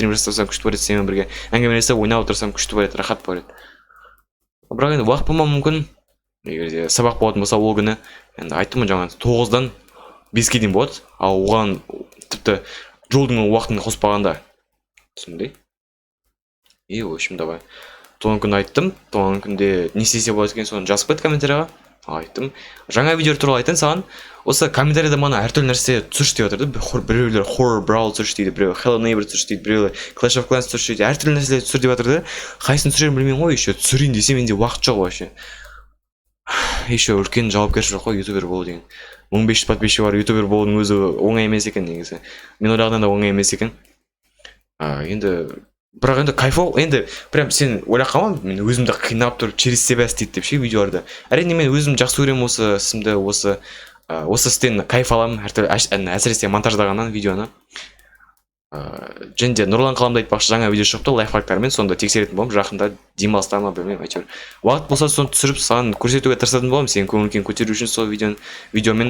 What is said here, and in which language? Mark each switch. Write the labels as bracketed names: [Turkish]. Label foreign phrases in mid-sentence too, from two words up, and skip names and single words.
[Kazakh] Стрим жасасам күшті болады, сенімен бірге әңгімелесіп ойнап отырсам күшті болады, рахат болады. Бірақ енді уақыт болмауы мүмкін. Егер сабақ болатын болса ол күні, енді айттым жаңа 9-дан 5-ке дейін болады. Ал оған тіпті жолдың уақытын қоспағанда. Түсіндің? [Russian] В общем, давай. [Kazakh] Туған күн айттым. Туған күнде не істесе болады екен, соны жазып кет комментарийға. Айттым. Жаңа видео туралы айтайын саған. Осы комментарийда мана әртүрлі нәрсе түсірші деп жатыр да. Біреулер Horror Brawl түсірші дейді, біреулер Hello Neighbor түсірші дейді, біреулер Clash of Clans түсірші дейді. Әртүрлі нәрселер түсір деп жатыр да. Қайсысын түсірерін білмеймін ғой, еще түсірейін десем менде уақыт жоқ вообще. Еще үлкен жауапкершілік қой ютубер болу деген. 1500 подписчигі бар ютубер болудың өзі оңай емес екен негізі. Мен ойлағаннан да оңай емес екен. Енді бірақ енді кайфол, енді прям сен ойлап қалма, мен өзімді қинап тұрып [Russian] через себя [Kazakh] істейді деп ше видеоларды. Әрине мен өзім жақсы көремін осы ісімді, осы істен кайф аламын, әсіресе монтаждағаннан видеоны. Және де Нұрлан Қаламды айтпақшы, жаңа видео шықты лайфхактармен, сонда тексеретін боламын, жақында демалыста ма білмеймін, әйтеуір. Уақыт болса соны түсіріп саған көрсетуге тырысатын боламын, сенің көңіл-күйін көтеру үшін сол видеомен.